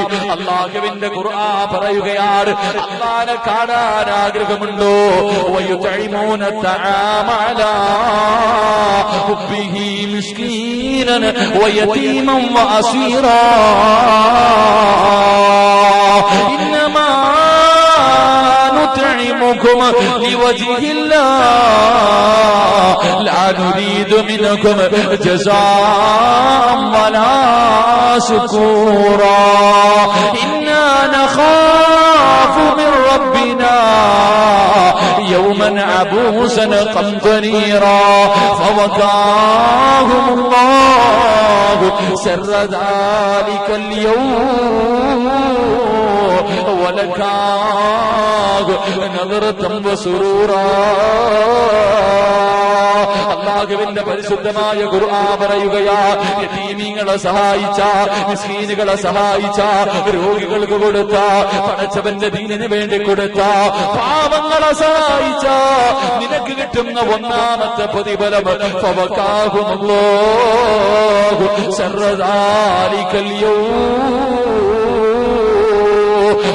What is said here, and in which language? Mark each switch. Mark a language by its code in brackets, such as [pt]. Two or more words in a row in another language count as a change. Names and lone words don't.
[ml] അല്ലാഹുവിന്റെ ഖുർആൻ പറയുകയാണ്, അല്ലാഹനെ കാണാൻ ആഗ്രഹമുണ്ടോ? [ar] ويطعمون الطعام على حبه مسكينا ويتيما وأسيرا. ഇന്നമാ نطعمكم لوجه الله لا نريد منكم جزاء ولا شكورا إنا نخاف من ربنا يوما عبوسا قمطريرا فوقاهم الله شر ذلك اليوم ولكاه نظرة وسرورا. [ml] അല്ലാഹുവിന്റെ പരിശുദ്ധമായ ഖുർആൻ പറയുകയാ, യതീമീങ്ങളെ സഹായിച്ച, മിസ്കീനുകളെ സഹായിച്ച, രോഗികൾക്ക് കൊടുത്ത, പടച്ചവന്റെ ദീനിന് വേണ്ടി കൊടുത്ത, പാവങ്ങളെ സഹായിച്ച നിനക്ക് കിട്ടുന്ന 1ാമത്തെ പ്രതിഫലം [ar] فوقاهم الله شر ذلك اليوم